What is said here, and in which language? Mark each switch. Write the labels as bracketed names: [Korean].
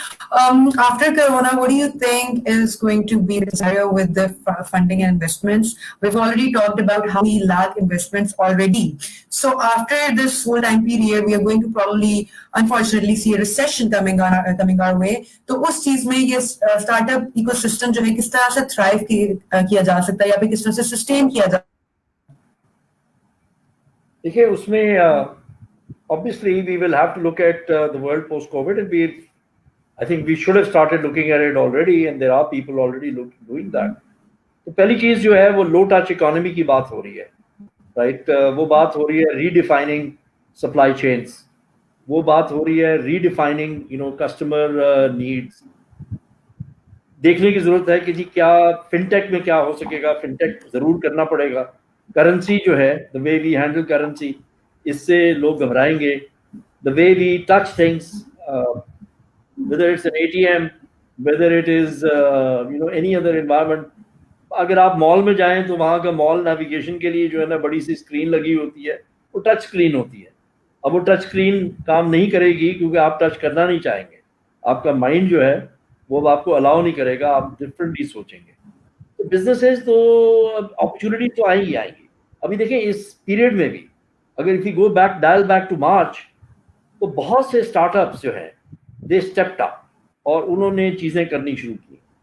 [English] After Corona, what do you think is going to be the scenario with the funding and investments? We've already talked about how we lack investments already. So after this whole time period, we are going to probably, unfortunately, see a recession coming our way. [Urdu] تو اس چیز میں یہ start up eco system جو ہے کس طرح سے thrive کیا جا سکتا ہے یا پھر کس طرح سے سسٹین کیا جا سکتا ہے؟ دیکھیے اس میں [English] obviously we will have to look at the world post COVID, and I think we should have started looking at it already, and there are people already doing that. [Urdu] تو پہلی چیز جو ہے وہ لو ٹچ اکانومی کی بات ہو رہی ہے, رائٹ, وہ بات ہو رہی ہے ری ڈیفائننگ سپلائی چینس, وہ بات ہو رہی ہے ری ڈیفائننگ کسٹمر نیڈس. دیکھنے کی ضرورت ہے کہ جی کیا فن ٹیک میں کیا ہو سکے گا, فن ٹیک ضرور کرنا پڑے گا. کرنسی جو ہے, [English] the way we handle currency, [Urdu] اس سے لوگ گھبرائیں گے. [English] the way we touch things, whether it's an ATM, whether it is any other environment. [Urdu] اگر آپ مال میں جائیں تو وہاں کا مال نیویگیشن کے لیے جو ہے نا بڑی سی اسکرین لگی ہوتی ہے, وہ ٹچ اسکرین ہوتی ہے. اب وہ ٹچ اسکرین کام نہیں کرے گی کیونکہ آپ ٹچ کرنا نہیں چاہیں گے, آپ کا مائنڈ جو ہے وہ آپ کو الاؤ نہیں کرے گا, آپ ڈفرینٹلی سوچیں گے. تو بزنسز تو اپرچونیٹی تو آئیں گی. ابھی دیکھیں اس پیریڈ میں بھی اگر [English] if you go back, dial back to March, [Urdu] تو بہت سے اسٹارٹ اپس جو ہیں دے اسٹیپڈ اپ اور انہوں نے چیزیں کرنی شروع کی.